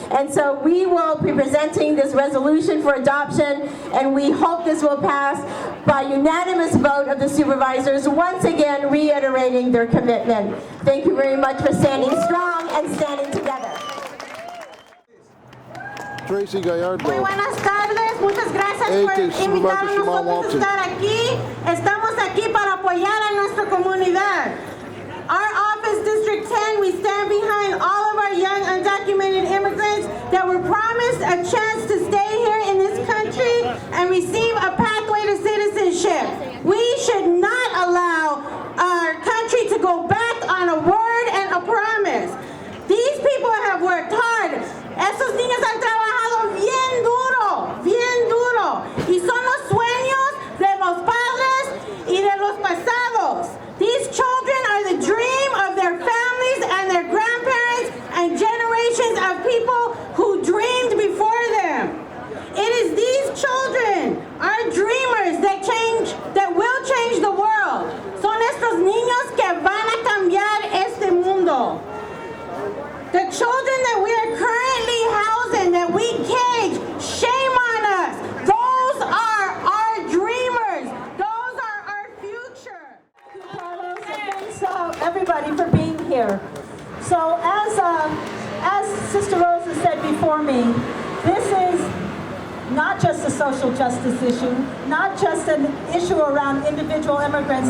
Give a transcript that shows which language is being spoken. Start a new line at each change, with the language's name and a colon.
English: And so we will be presenting this resolution for adoption, and we hope this will pass by unanimous vote of the supervisors, once again reiterating their commitment. Thank you very much for standing strong and standing together. Tracy Gallardo.
Spanish: Muy buenas tardes, muchas gracias por invitarnos a estar aquí. Estamos aquí para apoyar a nuestra comunidad.
English: Our office, District 10, we stand behind all of our young undocumented immigrants that were promised a chance to stay here in this country and receive a pathway to citizenship. We should not allow our country to go back on a word and a promise. These people have worked hard.
Spanish: Esos niños han trabajado bien duro, y son los sueños de los padres y de los pasados.
English: These children are the dream of their families and their grandparents and generations of people who dreamed before them. It is these children, our dreamers, that will change the world.
Spanish: Son estos niños que van a cambiar este mundo.
English: The children that we are currently housing, that we cage, shame on us. Those are our dreamers. Those are our future. Thanks everybody for being here. So as Sister Rosa said before me, this is not just a social justice issue, not just an issue around individual immigrants.